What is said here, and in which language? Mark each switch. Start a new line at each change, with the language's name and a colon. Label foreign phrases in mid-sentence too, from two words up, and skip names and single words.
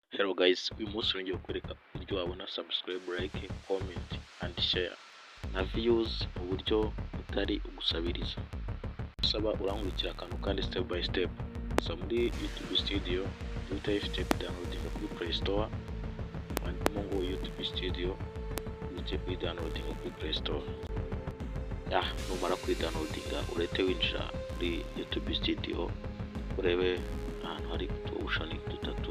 Kinyarwanda: Hello guys, uyu munsi ngiye kwereka uburyo wabona subscribe,
English: like, comment and share
Kinyarwanda: na views mu buryo butari ugusabiriza. Saba urankurikira akantu kandi
English: step by step.
Kinyarwanda: Gusa muri YouTube Studio uhita ifite downloading kuri Play Store, wandikamo ngo YouTube Studio uhite downloading kuri Play Store. Numara kuri downloadinga urete winjira muri YouTube Studio urebe ahantu hari option dutatu.